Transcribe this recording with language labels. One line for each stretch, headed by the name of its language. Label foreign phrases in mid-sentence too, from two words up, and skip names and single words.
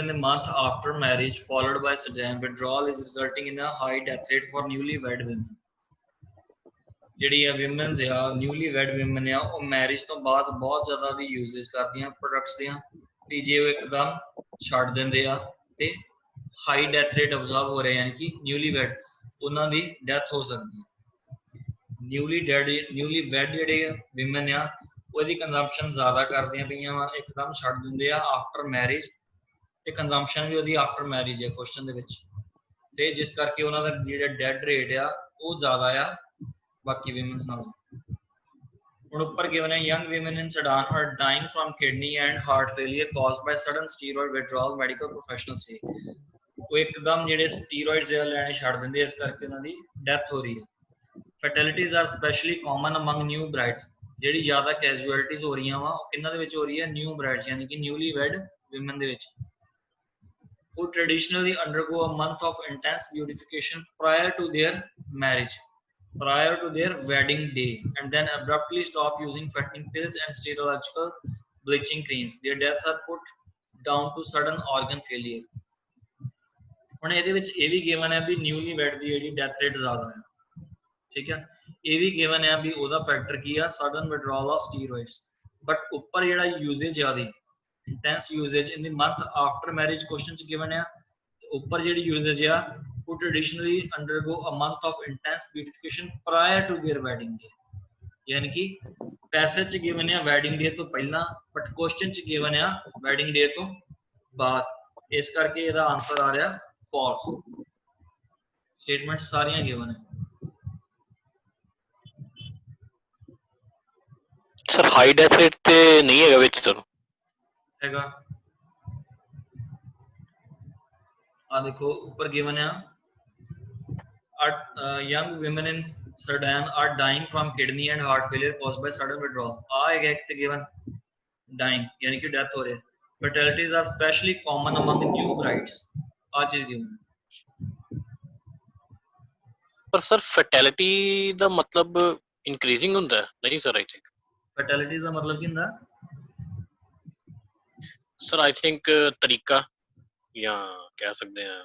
English: the month after marriage followed by sudden withdrawal is resulting in a high death rate for newlywed women।
Punjabi: ਜਿਹੜੀ ਆ ਵਿਮਨਸ ਆ
English: newlywed women
Punjabi: ਆ ਉਹ ਮੈਰਿਜ ਤੋਂ ਬਾਅਦ ਬਹੁਤ ਜ਼ਿਆਦਾ ਦੀ ਯੂਜ਼ੇਜ ਕਰਦੀਆਂ ਪ੍ਰੋਡਕਟਸ ਦੀਆਂ, ਤੇ ਜੇ ਉਹ ਇੱਕਦਮ ਛੱਡ ਦਿੰਦੇ ਆ ਤੇ
English: high death rate
Punjabi: ਅਬਜ਼ਰਵ ਹੋ ਰਿਹਾ, ਯਾਨੀ ਕਿ newlywed ਉਹਨਾਂ ਦੀ ਡੈਥ ਹੋ ਸਕਦੀ ਹੈ। newlywed ਜਿਹੜੇ ਵਿਮਨ ਆ ਉਹਦੀ ਕੰਜ਼ੰਪਸ਼ਨ ਜ਼ਿਆਦਾ ਕਰਦੀਆਂ ਪਈਆਂ ਵਾ, ਇੱਕਦਮ ਛੱਡ ਦਿੰਦੇ ਆ
English: after marriage,
Punjabi: ਤੇ ਕੰਜ਼ੰਪਸ਼ਨ ਵੀ ਉਹਦੀ
English: after marriage
Punjabi: ਹੈ ਕੁਐਸਚਨ ਦੇ ਵਿੱਚ, ਤੇ ਜਿਸ ਕਰਕੇ ਉਹਨਾਂ ਦਾ ਜਿਹੜਾ
English: dead rate
Punjabi: ਆ ਉਹ ਜ਼ਿਆਦਾ ਆ ਬਾਕੀ ਵਿਮਨਸ ਨਾਲੋਂ। ਹੁਣ ਉੱਪਰ ਗਿਵਨ ਹੈ,
English: young women in Sudan are dying from kidney and heart failure caused by sudden steroid withdrawal, medical professionals say।
Punjabi: ਉਹ ਇੱਕਦਮ ਜਿਹੜੇ ਸਟੀਰੋਇਡਸ ਲੈਣੇ ਛੱਡ ਦਿੰਦੇ, ਇਸ ਕਰਕੇ ਉਹਨਾਂ ਦੀ ਡੈਥ ਹੋ ਰਹੀ ਹੈ।
English: Fatalities are especially common among new brides।
Punjabi: ਜਿਹੜੀ ਜ਼ਿਆਦਾ ਕੈਜੂਅਲਟੀਜ਼ ਹੋ ਰਹੀਆਂ ਵਾ ਇਹਨਾਂ ਦੇ ਵਿੱਚ ਹੋ ਰਹੀ ਹੈ
English: new brides,
Punjabi: ਯਾਨੀ ਕਿ
English: newlywed women
Punjabi: ਦੇ ਵਿੱਚ।
English: who traditionally undergo a month of intense beautification prior to their marriage, prior to their wedding day, and then abruptly stop using fattening pills and stereological bleaching creams। Their deaths are put down to sudden organ failure।
Punjabi: ਹੁਣ ਇਹਦੇ ਵਿੱਚ ਇਹ ਵੀ ਗਿਵਨ ਹੈ ਵੀ newlywed ਦੀ ਜਿਹੜੀ ਡੈਥ ਰੇਟ ਜ਼ਿਆਦਾ ਹੈ, ਠੀਕ ਹੈ। ਇਹ ਵੀ ਗਿਵਨ ਹੈ ਵੀ ਉਹਦਾ ਫੈਕਟਰ ਕੀ ਆ,
English: sudden withdrawal of steroids.
Punjabi: ਬਟ ਉੱਪਰ ਜਿਹੜਾ ਯੂਜ਼ੇਜ ਆ
English: the intense usage in the month after marriage
Punjabi: ਕੁਐਸਚਨ ਚ ਗਿਵਨ ਆ, ਉੱਪਰ ਜਿਹੜੀ ਯੂਜ਼ੇਜ ਆ
English: who traditionally undergo a month of intense beautification prior to their wedding day।
Punjabi: ਯਾਨੀ ਕਿ ਪੈਸੇਜ ਚ ਗਿਵਨ ਆ
English: wedding day
Punjabi: ਤੋਂ ਪਹਿਲਾਂ, ਬਟ ਕੁਐਸਚਨ ਚ ਗਿਵਨ ਆ
English: wedding day
Punjabi: ਤੋਂ ਬਾਅਦ, ਇਸ ਕਰਕੇ ਇਹਦਾ ਆਨਸਰ ਆ ਰਿਹਾ ਫਾਲਸ। ਸਟੇਟਮੈਂਟ ਸਾਰੀਆਂ ਗਿਵਨ ਹੈ। ਸਰ
English: high death rate
Punjabi: ਤੇ ਨਹੀਂ ਹੈਗਾ ਵਿੱਚ ਸਰ? ਹੈਗਾ, ਆ ਦੇਖੋ ਉੱਪਰ ਗਿਵਨ ਆ,
English: young women in Sudan are dying from kidney and heart failure caused by sudden withdrawal।
Punjabi: ਆ ਹੈਗਾ ਇੱਕ ਤੇ ਗਿਵਨ dying, ਯਾਨੀ ਕਿ ਡੈਥ ਹੋ ਰਹੀ ਹੈ।
English: Fatalities are especially common among new brides,
Punjabi: ਆ ਚੀਜ਼ ਗਿਵਨ। ਪਰ ਸਰ ਫੈਟੈਲਿਟੀ ਦਾ ਮਤਲਬ ਇਨਕਰੀਜ਼ਿੰਗ ਹੁੰਦਾ ਨਹੀਂ ਸਰ?
English: I think
Punjabi: ਫੈਟੈਲਿਟੀਜ਼ ਦਾ ਮਤਲਬ ਕੀ ਹੁੰਦਾ ਸਰ?
English: I think
Punjabi: ਤਰੀਕਾ ਜਾਂ ਕਹਿ ਸਕਦੇ ਆ।